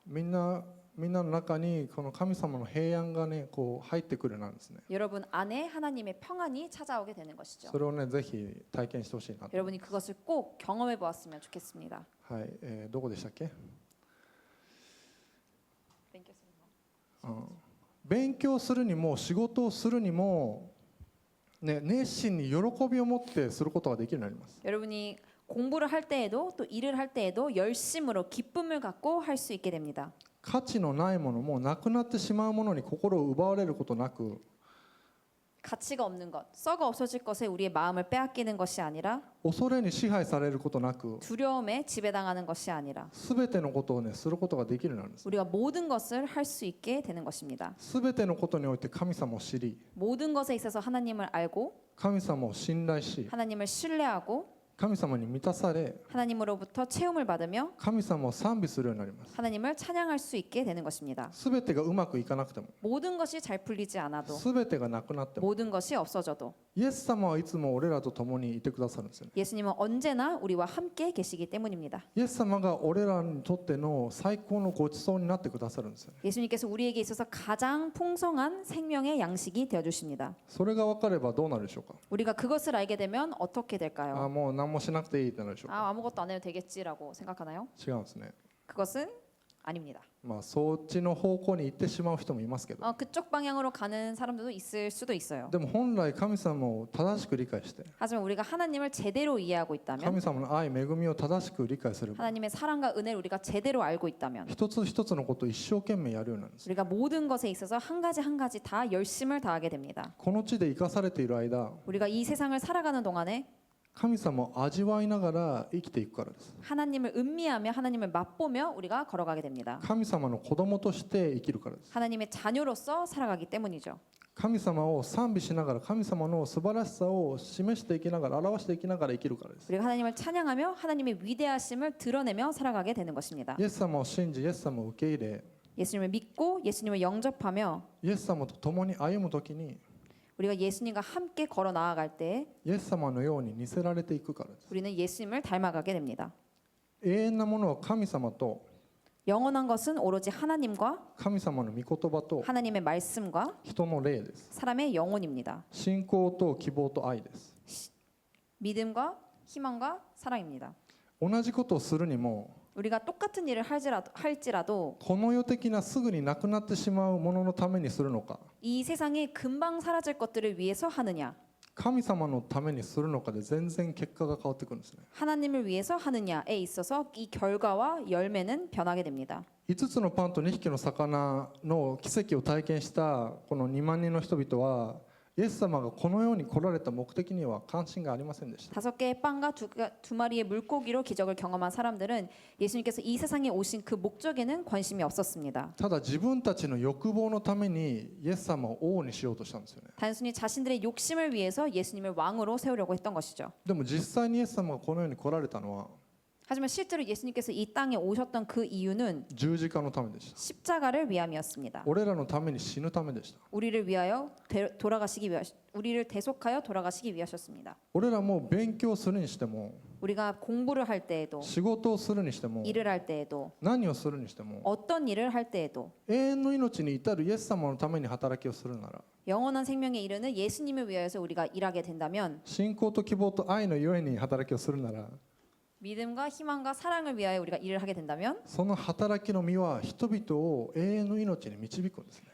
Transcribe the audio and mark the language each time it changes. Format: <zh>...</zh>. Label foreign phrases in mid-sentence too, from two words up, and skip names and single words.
<ja>みんなの中にこの神様の平安がねこう入ってくるようになるんですね。</ja> <ko>여러분 안에 하나님의 평안이 찾아오게 되는 것이죠.</ko> <ja>それをねぜひ体験してほしいなと。</ja> <ko>여러분이 그것을 꼭 경험해 보았으면 좋겠습니다.</ko> <ja>はい、どこでしたっけ？勉強するにも仕事をするにも、ね、熱心に喜びを持ってすることができるようになります。</ja> <ko>여러분이 공부를 할 때에도 또 일을 할 때에도 열심으로 기쁨을 갖고 할 수 있게 됩니다.</ko> <ja>価値のないものもなくなってしまうものに心を奪われることなく、</ja> <ko>가치가 없는 것, 썩어 없어질 것에 우리의 마음을 빼앗기는 것이 아니라</ko> <ja>恐れに支配されることなく、</ja> <ko>두려움에 지배당하는 것이 아니라</ko> <ja>すべてのことをねすることができるようになるんです。</ja> <ko>우리가 모든 것을 할 수 있게 되는 것입니다.</ko> <ja>すべてのことにおいて神様を知り、</ja> <ko>모든 것에 있어서 하나님을 알고</ko> <ja>神様を信頼し、</ja> <ko>하나님을 신뢰하고</ko> <ja>神様に満たされ、</ja> <ko>하나님으로부터 체험을 받으며</ko> <ja>神様を賛美するようになります。</ja> <ko>하나님을 찬양할 수 있게 되는 것입니다.</ko> <ja>すべてがうまくいかなくても、</ja> <ko>모든 것이 잘 풀리지 않아도</ko> <ja>すべてがなくなっても、</ja> <ko>모든 것이 없어져도</ko> <ja>イエス様はいつも俺らと共にいてくださるんですよね。</ja> <ko>예수님은 언제나 우리와 함께 계시기 때문입니다.</ko> <ja>イエス様が俺らにとっての最高のごちそうになってくださるんですよね。</ja> <ko>예수님께서 우리에게 있어서 가장 풍성한 생명의 양식이 되어 주십니다.</ko> <ja>それが分かればどうなるでしょうか。</ja> <ko>우리가 그것을 알게 되면 어떻게 あ、 될까요?</ko> <ja>もう何もしなくていいってなるでしょうか。</ja> <ko>아무것도 안 해도 되겠지라고 생각하나요?</ko> <ja>違うんですね。</ja> <ko>그것은 아닙니다.</ko> <ja>そっちの方向に行ってしまう人もいますけど、</ja> <ko>그쪽 방향으로 가는 사람들도 있을 수도 있어요.</ko> <ja>でも本来神様を正しく理解して、</ja> <ko>하지만 우리가 하나님을 제대로 이해하고 있다면</ko> <ja>神様の愛恵みを正しく理解すれば、</ja> <ko>하나님의 사랑과 은혜를 우리가 제대로 알고 있다면</ko> <ja>一つ一つのことを一生懸命やるようになるんです。</ja> <ko>우리가 모든 것에 있어서 한 가지 한 가지 다 열심을 다하게 됩니다.</ko> <ja>この地で生かされている間、</ja> <ko>우리가 이 세상을 살아가는 동안에</ko> <ja>神様を味わいながら生きていくからです。</ja> <ko>하나님을 음미하며 하나님을 맛보며 우리가 걸어가게 됩니다.</ko> <ja>神様の子供として生きるからです。</ja> <ko>하나님의 자녀로서 살아가기 때문이죠.</ko> <ja>神様を賛美しながら神様の素晴らしさを示していきながら表していきながら生きるからです。</ja> <ko>우리가 하나님을 찬양하며 하나님의 위대하심을 드러내며 살아가게 되는 것입니다.</ko> <ja>イエス様を信じイエス様を受け入れ</ja> <ko>예수님을 믿고 예수님을 영접하며</ko> <ja>イエス様と共に歩むときに</ja> <ko>우리가 예수님과 함께 걸어 나아갈 때</ko> <ja>イエス様のように似せられていくからです。</ja> <ko>우리는 예수님을 닮아가게 됩니다.</ko> <ja>永遠なものは神様と</ja> <ko>영원한 것은 오로지 하나님과</ko> <ja>神様の御言葉と</ja> <ko>하나님의 말씀과</ko> <ja>人の霊です。</ja> <ko>사람의 영혼입니다.</ko> <ja>信仰と希望と愛です。</ja> <ko>믿음과 희망과 사랑입니다.</ko> <ja>同じことをするにも</ja> <ko>우리가 똑같은 일을 할지라도</ko> <ja>この世的なすぐになくなってしまうもののためにするのか</ja> <ko>이 세상에 금방 사라질 것들을 위해서 하느냐</ko> <ja>神様のためにするのかで全然結果が変わってくるんですね。</ja> <ko>하나님을 위해서 하느냐에 있어서 이 결과와 열매는 변하게 됩니다.</ko> <ja>5 つのパンと2匹の魚の奇跡を体験したこの2万人の人々はイエス様がこの世に来られた目的には関心がありませんでした。</ja> <ko>5개의 빵과 두 마리의 물고기로 기적을 경험한 사람들은 예수님께서 이 세상에 오신 그 목적에는 관심이 없었습니다.</ko> <ja>ただ自分たちの欲望のためにイエス様を王にしようとしたんですよね。</ja> <ko>단순히 자신들의 욕심을 위해서 예수님을 왕으로 세우려고 했던 것이죠.</ko> <ja>でも実際にイエス様がこの世に来られたのは</ja> <ko>하지만 실제로 예수님께서 이 땅에 오셨던 그 이유는</ko> <ja>十字架のためでした。</ja> <ko>십자가를 위함이었습니다.</ko> <ja>俺らのために死ぬためでした。</ja> <ko>우리를 대속하여 돌아가시기 위하셨습니다.</ko> <ja>俺らも勉強するにしても</ja> <ko>우리가 공부를 할 때에도</ko> <ja>仕事をするにしても</ja> <ko>일을 할 때에도</ko> <ja>何をするにしても</ja> <ko>어떤 일을 할 때에도</ko> <ja>永遠の命に至るイエス様のために働きをするなら</ja> <ko>영원한 생명에 이르는 예수님을 위하여서 우리가 일하게 된다면</ko> <ja>信仰と希望と愛のゆえに働きをするなら</ja> <ko>믿음과 희망과 사랑을 위하여 우리가 일을 하게 된다면</ko> <ja>その働きの実は人々を永遠の命に導くんですね。</ja>